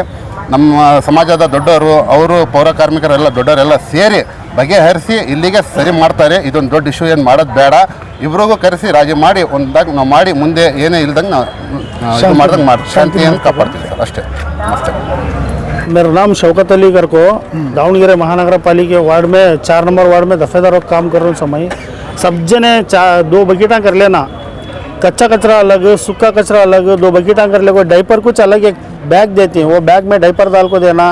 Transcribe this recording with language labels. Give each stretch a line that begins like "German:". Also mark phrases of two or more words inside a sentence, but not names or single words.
Kannada: ನಮ್ಮ ಸಮಾಜದ ದೊಡ್ಡವರು, ಅವರು ಪೌರ ಕಾರ್ಮಿಕರೆಲ್ಲ ದೊಡ್ಡವರೆಲ್ಲ ಸೇರಿ ಬಗೆಹರಿಸಿ ಇಲ್ಲಿಗೆ ಸರಿ ಮಾಡ್ತಾರೆ. ಇದೊಂದು ದೊಡ್ಡ ಇಶ್ಯೂ ಏನು ಮಾಡೋದು ಬೇಡ. ಇಬ್ರಿಗೂ ಕರೆಸಿ ರಾಜಿ ಮಾಡಿ ಒಂದಾಗ ನಾವು ಮಾಡಿ ಮುಂದೆ ಏನೇ ಇಲ್ದಂಗೆ ನಾವು ಮಾಡ್ದಂಗೆ ಮಾಡಿ ಶಾಂತಿಯನ್ನು ಕಾಪಾಡ್ತೀವಿ ಸರ್, ಅಷ್ಟೇ. ನಮಸ್ತೆ.
Hindi: मेरा नाम शौकत अली कर को दावणगेरे महानगर पालिका वार्ड में 4 नंबर वार्ड में दफेदारों का काम कर रहा हूँ। समय सब जने 2 बकेटा कर लेना, कच्चा कचरा अलग, सूखा कचरा अलग, 2 बकेटा कर ले। डाइपर कुछ अलग एक बैग देती हैं, वो बैग में डाइपर डाल को देना।